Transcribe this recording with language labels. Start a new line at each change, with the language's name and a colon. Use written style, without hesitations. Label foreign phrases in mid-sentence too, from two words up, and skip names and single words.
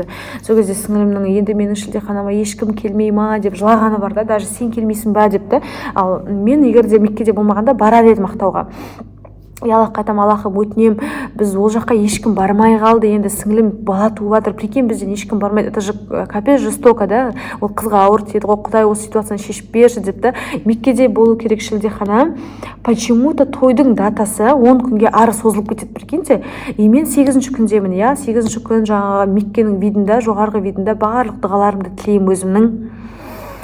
Kazakh: Сол кезде сіңлімнің енді менің шілдеханама ешкім келмей ма деп жылағаны бар да, даже сен келмейсің ба депті. Ал мен егер де Меккеде болмағанда барар едім Ақтауға. Аллахқа айтам, Аллахым өтінем, біз ол жаққа ешкім бармай қалды, енді сіңлім бала туып жатыр, прикинь, бізден ешкім бармайды,
Russian: это же капец жестоко
Kazakh: да, ол қызға ауыр тиеді ғой, Құдай осы ситуацияны шешіп берші депті. Меккеде болу керек шілдехана, почему-то тойдың датасы 10 күнге ары созылып кетеді, прикиньте. И мен 8-ші күндемін, 8-ші күн жаңағы Меккенің видында, жоғарғы видында барлық дұғаларымды тілеймін өзімнің.